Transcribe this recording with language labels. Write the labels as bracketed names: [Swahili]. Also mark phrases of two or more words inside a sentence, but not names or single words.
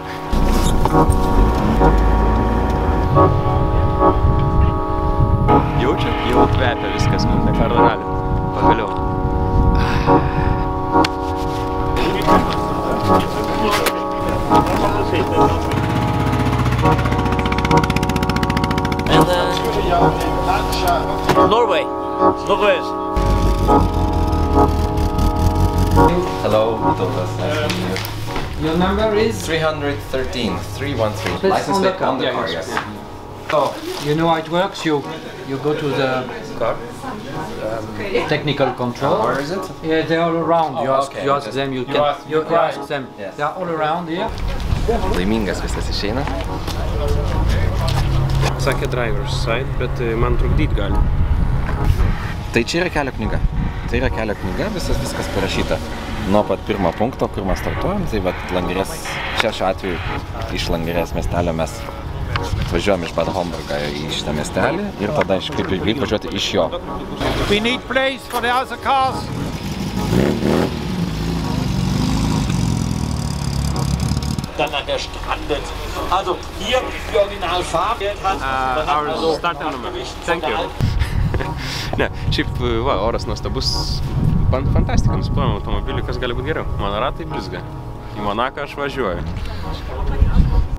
[Lithuanian] Jaučia? Jau kvepia viskas, Monte-Carlo rally. Pagaliau. [English] And Norway. Norway. Hello, Vytautas. Nice to meet you. Your number is 313, 313. It's License on the plate on the car. car, Yeah, yes. so you know how it works. You go to the Car? technical control. Where is it? Yeah, they're all around. Oh, you ask, okay. you ask Just- them. You you ask them. Yes. They are all around here. [Lithuanian] Laimingas viskas išeina. Sakė [English] driver's side, [Lithuanian] bet man trukdyt gali. Tai čia yra kelio knyga. Tai yra kelio knyga, viskas parašyta. Nuo pat pirmo punkto, kur mes startuojam, tai vat Langerės, čia šiuo atveju iš Langerės miestelio mes važiuojam iš Bad Homburgą į šitą miestelį ir tada kaip ir greit važiuoti iš jo. [English] We need place for the other cars. [German] Dann an der Strandet. Also hier die Originalfarbe hat. [English] Our starting number. Thank you. [Lithuanian] Ne, šiaip va, oras nuostabus. Fantastika, nuspojom automobilį, kas gali būti geriau. Mano ratai blizga. Į Monaką aš važiuoju.